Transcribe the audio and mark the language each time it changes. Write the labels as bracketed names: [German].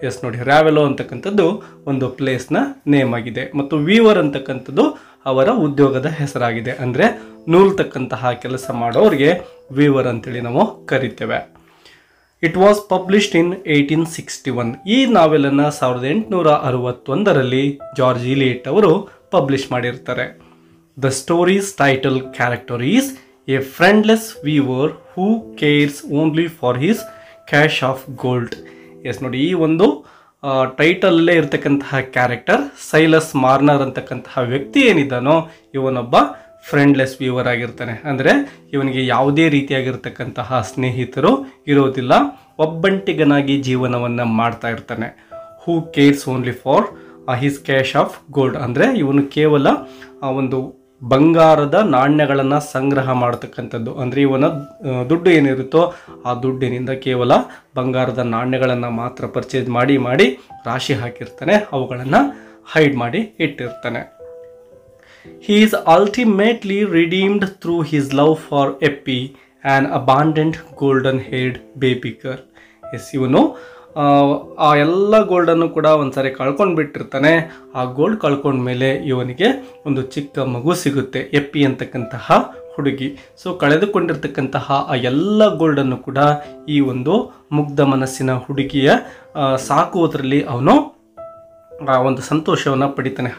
[Kannada] ನೋಡಿ, ರಾವೆಲೋ ಅಂತಕ್ಕಂಥದ್ದು ಒಂದು ಪ್ಲೇಸ್ನ ನೇಮ್ ಆಗಿದೆ ಮತ್ತು ವೀವರ್ ಅಂತಕ್ಕಂಥದ್ದು ಅವರ ಉದ್ಯೋಗದ ಹೆಸರಾಗಿದೆ. ಅಂದರೆ ನೂಲ್ತಕ್ಕಂತಹ ಕೆಲಸ ಮಾಡೋರಿಗೆ ವೀವರ್ ಅಂತೇಳಿ ನಾವು ಕರಿತೇವೆ. [English] It was published in 1861. [Kannada] ಈ ನಾವೆಲನ್ನು 1861ರಲ್ಲಿ ಜಾರ್ಜ್ ಇಲಿಯಟ್ ಅವರು ಪಬ್ಲಿಷ್ ಮಾಡಿರ್ತಾರೆ. [English] The story's title character is a friendless weaver who cares only for his cache of gold. [Kannada] ನೋಡಿ, ಈ ಒಂದು ಟೈಟಲ್ಲೇ ಇರ್ತಕ್ಕಂತಹ ಕ್ಯಾರೆಕ್ಟರ್ ಸೈಲಸ್ ಮಾರ್ನರ್ ಅಂತಕ್ಕಂತಹ ವ್ಯಕ್ತಿ ಏನಿದ್ದಾನೋ ಇವನೊಬ್ಬ ಫ್ರೆಂಡ್ಲೆಸ್ ವೀವರ್ ಆಗಿರ್ತಾನೆ. ಅಂದರೆ ಇವನಿಗೆ ಯಾವುದೇ ರೀತಿಯಾಗಿರ್ತಕ್ಕಂತಹ ಸ್ನೇಹಿತರು ಇರೋದಿಲ್ಲ, ಒಬ್ಬಂಟಿಗನಾಗಿ ಜೀವನವನ್ನು ಮಾಡ್ತಾ ಇರ್ತಾನೆ. [English] Who cares only for his cash of gold. [Kannada] ಅಂದರೆ ಇವನು ಕೇವಲ ಒಂದು ಬಂಗಾರದ ನಾಣ್ಯಗಳನ್ನು ಸಂಗ್ರಹ ಮಾಡತಕ್ಕಂಥದ್ದು. ಅಂದರೆ ಇವನ ದುಡ್ಡು ಏನಿರುತ್ತೋ ಆ ದುಡ್ಡಿನಿಂದ ಕೇವಲ ಬಂಗಾರದ ನಾಣ್ಯಗಳನ್ನು ಮಾತ್ರ ಪರ್ಚೇಸ್ ಮಾಡಿ ರಾಶಿ ಹಾಕಿರ್ತಾನೆ, ಅವುಗಳನ್ನು ಹೈಡ್ ಮಾಡಿ ಇಟ್ಟಿರ್ತಾನೆ. [English] He is ultimately redeemed through his love for Eppie, an abandoned golden-haired baby girl. [Kannada] ಇವನು ಆ ಎಲ್ಲ ಗೋಲ್ಡನ್ನು ಕೂಡ ಒಂದ್ಸರಿ ಕಳ್ಕೊಂಡ್ಬಿಟ್ಟಿರ್ತಾನೆ. ಆ ಗೋಲ್ಡ್ ಕಳ್ಕೊಂಡ್ಮೇಲೆ ಇವನಿಗೆ ಒಂದು ಚಿಕ್ಕ ಮಗು ಸಿಗುತ್ತೆ, ಎಪ್ಪಿ ಅಂತಕ್ಕಂತಹ ಹುಡುಗಿ. ಸೊ ಕಳೆದುಕೊಂಡಿರ್ತಕ್ಕಂತಹ ಆ ಎಲ್ಲ ಗೋಲ್ಡನ್ನು ಕೂಡ ಈ ಒಂದು ಮುಗ್ಧ ಮನಸ್ಸಿನ ಹುಡುಗಿಯ ಸಾಕುವುದರಲ್ಲಿ ಅವನು ಒಂದು ಸಂತೋಷವನ್ನು ಪಡಿತಾನೆ.